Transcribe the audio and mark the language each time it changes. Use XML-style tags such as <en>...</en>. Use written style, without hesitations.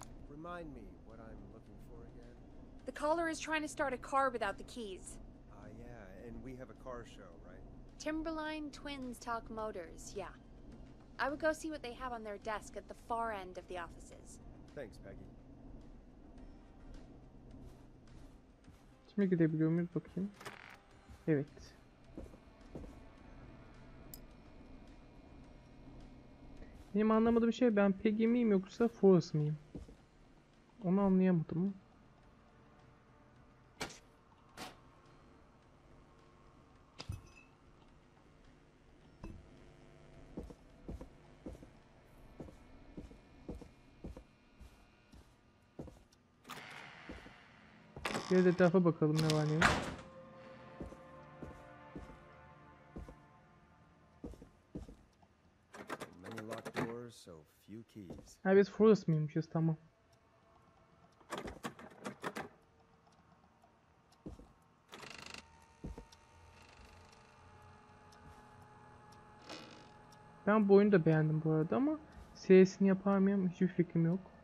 <en>Remind me what I'm looking for again. The caller is trying to start a car without the keys. Yeah, and we have a car show, right? Timberline Twins Talk Motors, yeah. I would go see what they have on their desk at the far end of the offices. Thanks, Peggy.</en> <tr>Şimdi gidebiliyor muyuz bakayım. Evet. Benim anlamadığım şey, ben Peggy miyim yoksa Forrest miyim? Onu anlayamadım. Biraz etrafa bakalım ne var ne yok.</tr> <en>Many locked doors, so few keys.</en> <tr>Ha, biz Forrest miymişiz, tamam. Ben bu oyunu da beğendim bu arada ama serisini yapar mıyım hiçbir fikrim yok.</tr>